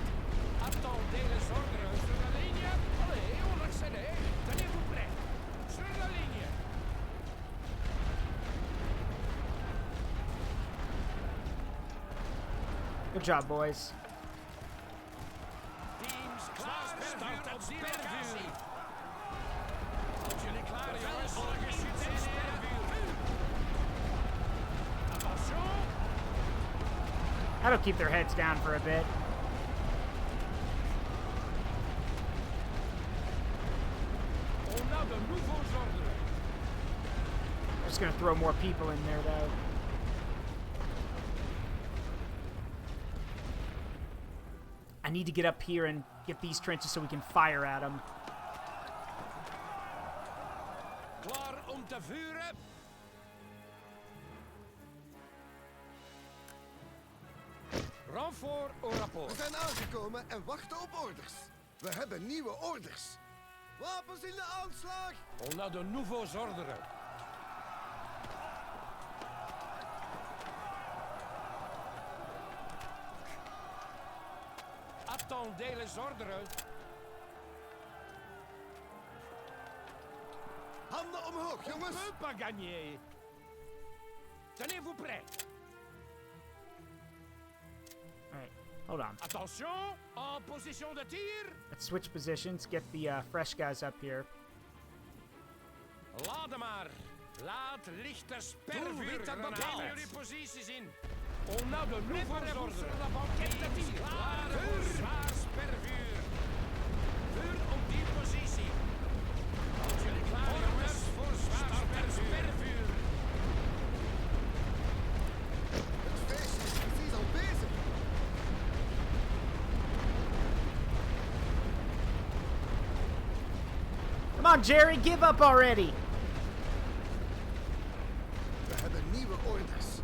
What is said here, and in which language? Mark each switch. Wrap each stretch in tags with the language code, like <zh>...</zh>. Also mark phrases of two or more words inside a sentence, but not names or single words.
<fr>Attendez les ordres sur la ligne. Allez, on accélère. Tenez-vous prêts. Sur la ligne.</fr> <en>Good job, boys.</en> <nl>Teams klaar. Start op spervuur. Houd jullie klaar, jongens. Volgens in spervuur.</nl> <fr>Attention.</fr> <en>That'll keep their heads down for a bit.</en> <fr>On a de nouveaux ordres.</fr> <en>Just gonna throw more people in there, though. I need to get up here and get these trenches so we can fire at them.</en> <nl>Klaar om te vuren.</nl> <fr>Renfort au rapport.</fr> <nl>We zijn aangekomen en wachten op orders. We hebben nieuwe orders. Wapens in de aanslag.</nl> <fr>On a de nouveaux ordres. Attendez les ordres.</fr> <nl>Handen omhoog,</nl> <fr>On</fr> <nl>jongens.</nl> <fr>peut pas gagner. Tenez-vous prêts.</fr> <en>Alright, hold on.</en> <fr>Attention, en position de tir.</fr> <en>Let's switch positions, get the fresh guys up here.</en> <nl>Laat maar. Laat lichten spervuurgranaten. Neem jullie posities in.</nl> <fr>On a de nouveaux ordres. La banquette de tir.</fr> <nl>Klaar voor zwaar spervuur. Vuur op die positie. Houd jullie klaar, jongens, voor zwaar spervuur. Het feestje is precies al bezig.</nl> <en>Come on, Jerry, give up already!</en> <nl>We hebben nieuwe orders.</nl>